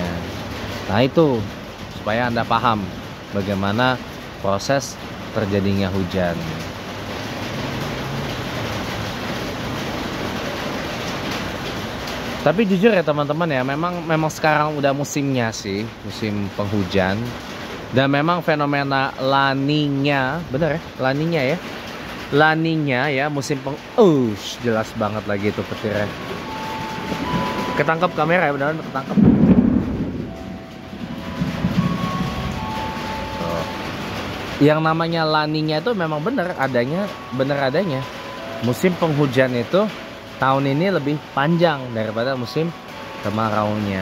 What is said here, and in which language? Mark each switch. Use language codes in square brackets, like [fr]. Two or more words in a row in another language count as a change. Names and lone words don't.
[id] Nah itu supaya Anda paham bagaimana proses terjadinya hujan. Tapi jujur ya teman-teman ya, memang sekarang udah musimnya sih, musim penghujan. Dan memang fenomena La Niña, bener ya? La Niña ya? La Niña ya, musim jelas banget lagi itu petirnya. Ketangkep kamera ya, beneran ketangkep. Yang namanya La Niña itu memang bener adanya. Musim penghujan itu tahun ini lebih panjang daripada musim kemaraunya.